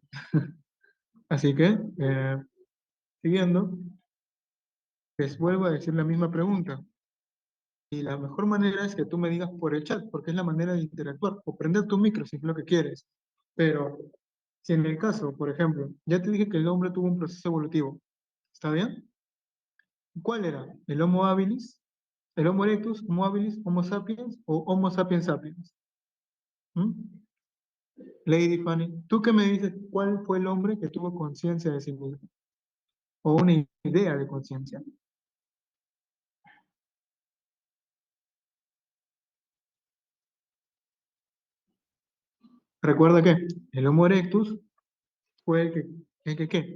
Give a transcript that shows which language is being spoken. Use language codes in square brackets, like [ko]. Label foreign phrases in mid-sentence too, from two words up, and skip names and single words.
[es] Así que, siguiendo, les vuelvo a decir la misma pregunta. Y la mejor manera es que tú me digas por el chat, porque es la manera de interactuar, o prender tu micro si es lo que quieres. Pero, si en el caso, por ejemplo, ya te dije que el hombre tuvo un proceso evolutivo, ¿está bien? ¿Cuál era? ¿El Homo habilis? ¿El Homo erectus, Homo habilis, Homo sapiens o Homo sapiens sapiens? ¿Mm? Lady Fanny, ¿tú qué me dices? ¿Cuál fue el hombre que tuvo conciencia de sí mismo? O una idea de conciencia. Recuerda que el Homo erectus fue ¿qué?